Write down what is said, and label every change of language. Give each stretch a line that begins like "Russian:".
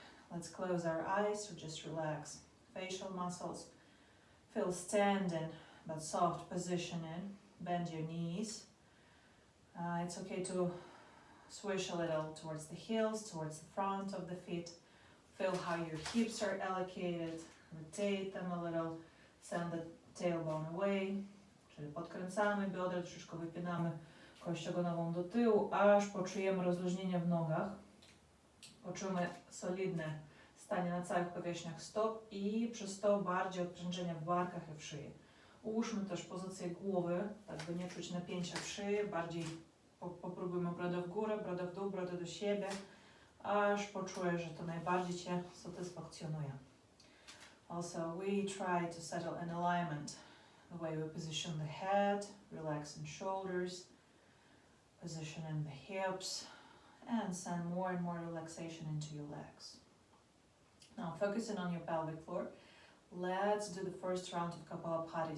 English: Let's close our eyes or just relax. Facial muscles. Feel standing, but soft positioning. Bend your knees. It's okay to swish a little towards the heels, towards the front of the feet. Feel how your hips are allocated. Rotate them a little. Send the tailbone away,
Polish: czyli podkręcamy biodra, troszeczkę wypinamy kość ogonową do tyłu, aż poczujemy rozluźnienie w nogach. Poczujemy solidne stanie na całych powierzchniach stop i przez to bardziej odprężenia w barkach i w szyi. Ułóżmy też pozycję głowy, tak by nie czuć napięcia w szyi, bardziej popróbujmy brodę w górę, brodę w dół, brodę do siebie, aż poczujesz, że to najbardziej Cię satysfakcjonuje.
English: Also, we try to settle in alignment, the way we position the head, relaxing shoulders, positioning the hips, and send more and more relaxation into your legs. Now, focusing on your pelvic floor, let's do the first round of Kapalabhati.